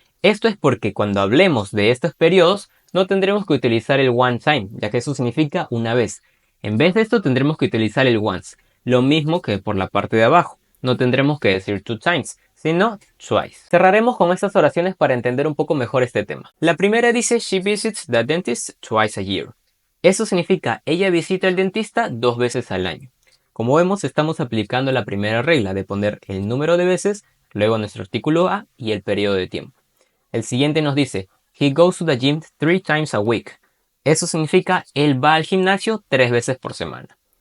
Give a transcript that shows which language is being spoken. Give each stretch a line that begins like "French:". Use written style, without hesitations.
Spanish: Esto es porque cuando hablemos de estos periodos no tendremos que utilizar el one time, ya que eso significa una vez. En vez de esto tendremos que utilizar el once, lo mismo que por la parte de abajo. No tendremos que decir
English: two times,
Spanish: sino twice. Cerraremos con estas oraciones para entender un poco mejor este tema. La primera dice
English: she visits the dentist twice a year.
Spanish: Eso significa ella visita al dentista 2 veces al año. Como vemos estamos aplicando la primera regla de poner el número de veces, luego nuestro artículo a y el periodo de tiempo. El siguiente nos dice,
English: he goes to the gym 3 times a week.
Spanish: Eso significa, él va al gimnasio 3 veces por semana.